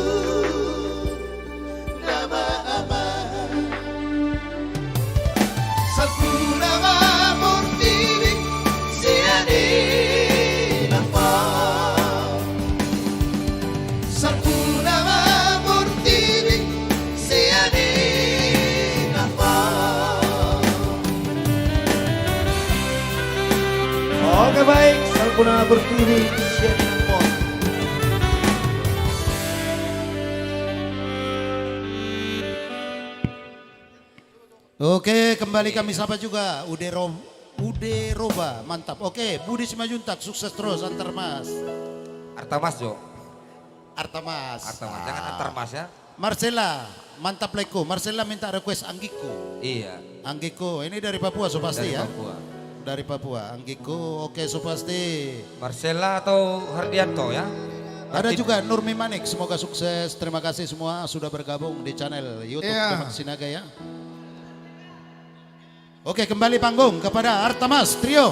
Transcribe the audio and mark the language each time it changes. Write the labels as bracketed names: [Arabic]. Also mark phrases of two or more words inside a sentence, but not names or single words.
[Indonesian] nama aman Sabu nama murti siani napa Sabu nama murti siani napa Oke baik, Salpuna berdiri Sianin Pon. Oke, kembali kami sapa juga Ude Roba, mantap. Oke, Budi Simajuntak, sukses terus antar mas. Artamas Jo. Artamas. Artamas, jangan Artamas ya. Marcella, mantap Leko. Marcella minta request Anggiko. Iya. Anggiko, ini dari Papua so pasti Dari ya. Papua. Dari Papua, Anggiko, oke so pasti. Marcella atau Hardianto ya. Ada juga Nurmi Manik, semoga sukses. Terima kasih semua sudah bergabung di channel YouTube Iya. Demak Sinaga ya. Oke, kembali panggung kepada Artamas Trio.